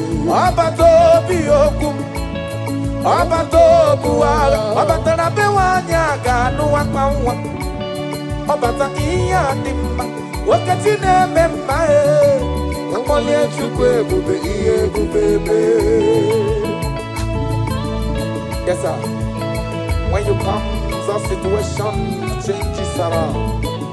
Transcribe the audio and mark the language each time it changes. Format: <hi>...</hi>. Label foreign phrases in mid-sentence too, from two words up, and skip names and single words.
<ig>Ọ bata obi okwu m, ọ bata okwu agha, ọ bata na be nwaanyị a ga-anụ akwa nwa. Ọ bata ihe a dị mma, Okechi na-eme mma, eh. Akpọlie Chukwu ebube, ihe ebube mee.</ig> <en>Yes, sir. When you come, the situation changes around.</en>